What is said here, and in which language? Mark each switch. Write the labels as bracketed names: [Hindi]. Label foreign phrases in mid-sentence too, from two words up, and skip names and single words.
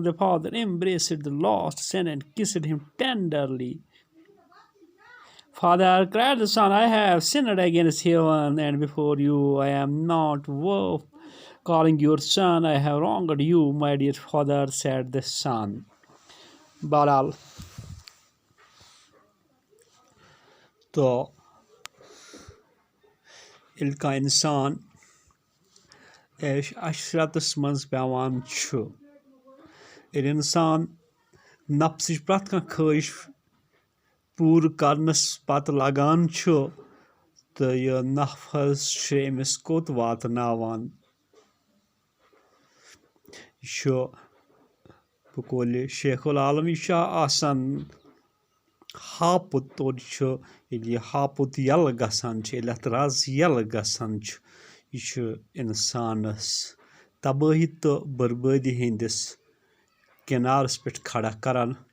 [English] The father embraced the lost son and kissed him tenderly. Father, cried the son, I have sinned against heaven and before you. I am not worth calling your son. I have wronged you, my dear father, said the son. Baral. [Kashmiri] तो इल्का इंसान ऐश अशरतस मंज पेवान छु इंसान नफ्सिच प्रत कह ख्वाहिश पूर करनस पत लगान छु तो यह नफ्स अमिस कोत वातनावान यह बकौल शेखुल आलम यह आसान हापुत तोड़ यह हापुत यल गसान यथ रज यल गसान यह इंसानस तबाही तो बर्बादी हंदिस किनारस पे खड़ा करान